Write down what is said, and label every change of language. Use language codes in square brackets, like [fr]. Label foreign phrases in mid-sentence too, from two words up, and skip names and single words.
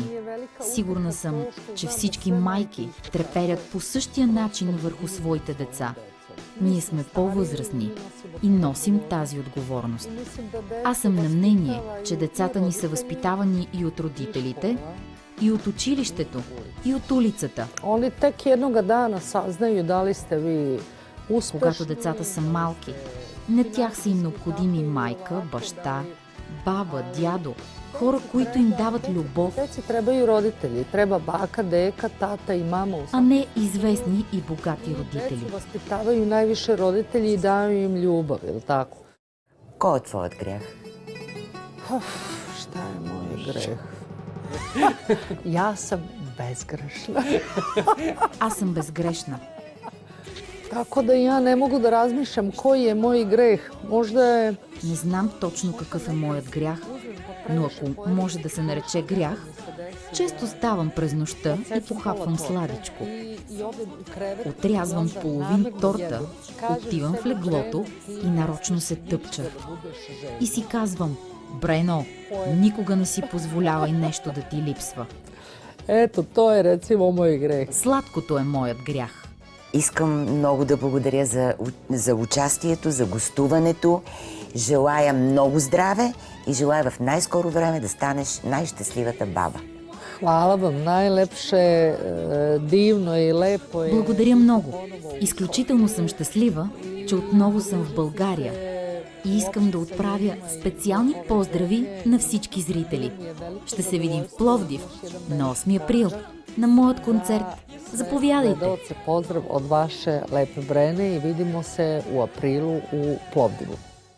[bg] Сигурна съм, че всички майки треперят по същия начин върху своите деца. Ние сме по-възрастни и носим тази отговорност. Аз съм на мнение, че децата ни са възпитавани и от родителите, и от училището, и от улицата. [sr] Oni tek jednoga dana saznaju da li ste vi uspešni. [bg] Когато децата са малки, на тях са им необходими майка, баща, баба, дядо, хора, които им дават любов, [sr] Deci trebaju roditelji, treba baka, deka, tata i mama u [bg] а не известни и богати родители. [sr] Decu vaspitavaju najviše roditelji i daju im ljubav, je li tako? [bg] Кой е твоят грях? [sr] Šta je moj greh? Ja sam bezgrešna. [bg] Аз съм безгрешна. [sr] Tako da ja ne mogu da razmišljam koji je moj greh. Možda je... [bg] Не знам точно какъв е моят грях, но ако може да се нарече грях, Често ставам през нощта и похапвам сладичко. Отрязвам половин торта, отивам в леглото и нарочно се тъпча. И си казвам: Брено, никога не си позволявай нещо да ти липсва. [sr] Eto, to je recimo moj greh. [bg] Сладкото е моят грях. Искам много да благодаря за участието, за гостуването. Желая много здраве и желая в най-скоро време да станеш най-щастливата баба. [sr] Hvala vam, najlepše, divno i lepo je. [bg] Благодаря много. Изключително съм щастлива, че отново съм в България. И искам да отправя специални поздрави на всички зрители. Ще се видим в Пловдив на 8 април на моят концерт. Заповядайте! [sr] Pozdrav od vaše Lepe Brene i vidimo se u aprilu u Plovdivu.